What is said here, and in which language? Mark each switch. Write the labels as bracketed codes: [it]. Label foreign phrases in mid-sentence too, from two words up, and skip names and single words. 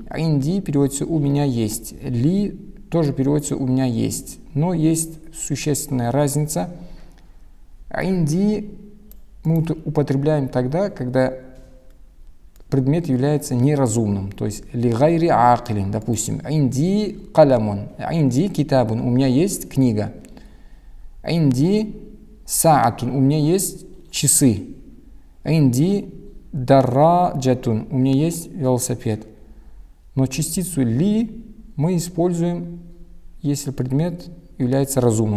[ru] Инди переводится «у меня есть», ли тоже переводится «у меня есть». Но есть существенная разница. Инди мы употребляем тогда, когда предмет является неразумным. То есть [ar] لغير عاقل, [ru] допустим, [ar] عندي قلم، عندي كتاب, [ru] у меня есть книга. [ar] عندي ساعة, [ru] у меня есть часы. [ar] عندي دراجة, [ru] у меня есть велосипед. Но частицу ли мы используем, если предмет является разумным.